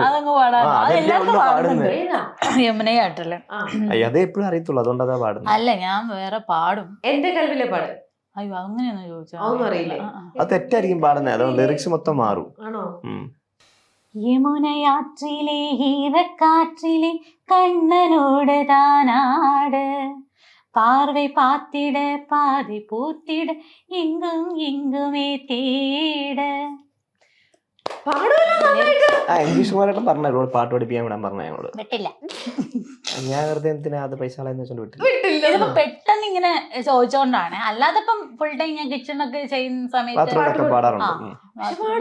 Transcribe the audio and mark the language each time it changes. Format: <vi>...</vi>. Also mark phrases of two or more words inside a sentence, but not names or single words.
<ml>അതങ്ങ് പാടുന്നത് യമുനയാട്ടല്ലേ അതേ എപ്പോഴും അറിയത്തുള്ളൂ അതുകൊണ്ട് അതാ പാടുന്നത് അല്ല ഞാൻ വേറെ പാടും എന്റെ കൽവിലെ പാട് അയ്യോ അങ്ങനെയൊന്നും ചോദിച്ചാ അത് തെറ്റായിരിക്കും പാടുന്നത് അതുകൊണ്ട് ലിറിക്സ് മൊത്തം മാറും</ml> <ta>യമുനയാற்றிலே ஈரக்காற்றிலே கண்ணனோடு தானாடு பார்வை பார்த்திட பாதி பூத்திட எங்கும் எங்குமே தேட</ta> <ml>ഇംഗ്ലീഷ് പോലെയായിട്ടും പറഞ്ഞു പാട്ട് പഠിപ്പിക്കാൻ വിടാൻ പറഞ്ഞു ഞങ്ങളോട് വിട്ടില്ല ഞാൻ വെറുതെ എന്തിനാ അത് പൈസ വിട്ടില്ല ഇതിപ്പോ പെട്ടെന്ന് ഇങ്ങനെ ചോദിച്ചോണ്ടാണ് അല്ലാതെ ഇപ്പം</ml> <en>full time</en> <ml>ഞാൻ കിച്ചണൊക്കെ ചെയ്യുന്ന സമയത്ത് പാടാറുണ്ട്</ml>